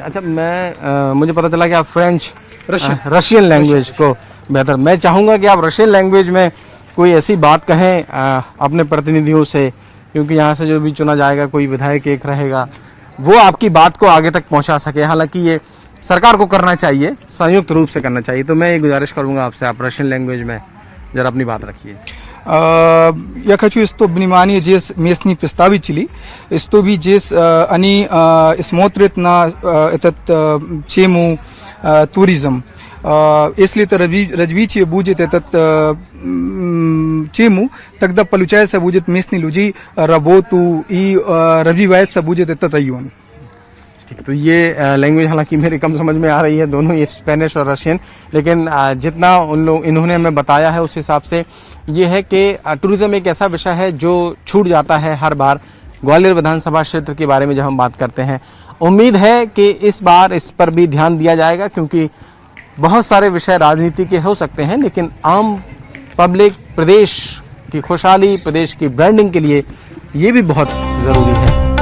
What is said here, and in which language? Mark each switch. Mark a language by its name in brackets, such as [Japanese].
[Hindi] अच्छा, मुझे पता चला कि आप फ्रेंच रशियन लैंग्वेज को बेहतर, मैं चाहूँगा कि आप रशियन लैंग्वेज में कोई ऐसी बात कहें अपने प्रतिनिधियों से, क्योंकि यहाँ से जो भी चुना जाएगा कोई विधायक एक रहेगा, वो आपकी बात को आगे तक पहुँचा सके। हालांकि ये सरकार को करना चाहिए, संयुक्त रूप से करना चाहिए। तो मैं ये गुजारिश करूँगा आपसे, आप रशियन लैंग्वेज में जरा अपनी बात रखिए। [Russian] Я хочу, что внимание здесь местные представители, что भी здесь они смотрят на этот тему туризм. Если это развитие будет этот тему, тогда получается будет местные люди работу и развивается будет этот район. [Hindi] तो ये लैंग्वेज हालांकि मेरी कम समझ में आ रही है, दोनों ये स्पेनिश और रशियन, लेकिन जितना इन्होंने हमें बताया है उस हिसाब से ये है कि टूरिज्म एक ऐसा विषय है जो छूट जाता है हर बार ग्वालियर विधानसभा क्षेत्र के बारे में जब हम बात करते हैं, उम्मीद है कि इस बार इस पर भी ध्यान दिया जाएगा, क्योंकि बहुत सारे विषय राजनीति के हो सकते हैं, लेकिन आम पब्लिक, प्रदेश की खुशहाली, प्रदेश की ब्रांडिंग के लिए ये भी बहुत ज़रूरी है।